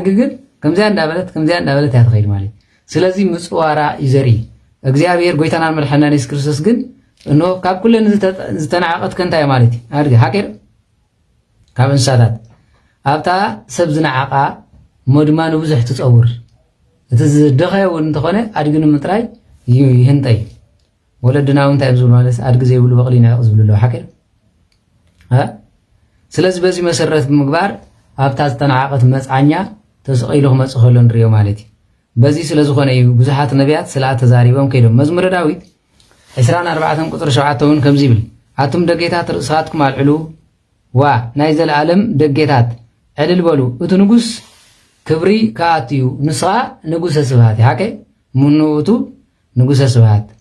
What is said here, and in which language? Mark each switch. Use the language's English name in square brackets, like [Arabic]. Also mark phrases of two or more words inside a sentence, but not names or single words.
[Tigrinya] ግን ከምዚያ እንዳበለት እያ ትኸይድ ማለት ስለዚ ምፅዋራ እዩ ዘርኢ እግዚኣብሔር ጎይታናን መድሓኒና ኢየሱስ ክርስቶስ ግን እንሆ ካብ ኩለን ዝተናዓቐት ከንታይ ማለት እዩ ኣድጊ ሓቂር ካብ እንስሳታት ኣብታ ሰብ ዝነዓቓ እሞ ድማ ንብዙሕ ትፀውር እቲ ዝደኸየ እውን እንተኾነ ኣድጊ ንምጥራይ ይህንጠይ ወለድና እንታይ ብዝብሉ ማለት አድግ ዘይብሉ በቕሊ ንዕቕ ዝብሉ ኣለዉ ሓቂር [Amharic] ስለዚህ በዚህ መሰረት [Tigrinya] ምግባር ኣብታ ዝተናዓቐት መፅዓኛ ተሰቂሉ ክመፅእ ከሎ ንሪኦ ማለት እዩ በዚህ ስለ ዝኾነ እዩ ብዙሓት ነቢያት ስለ ተዛሪቦም ከይዶም መዝሙረ ዳዊት 24 ቁጥሪ 7 እውን ከምዚ ይብል ኣቱም ደጌታት ርእስኻትኩም ኣልዕሉ ዋ ናይ ዘለዓለም ደጌታት ዕልል በሉ እቲ ንጉስ ክብሪ ከኣቱ እዩ ንስኻ [Geez] ንጉሰ ስብሃት [Tigrinya] ሓቀ [Geez] ምንውእቱ ንጉሰ ስብሃት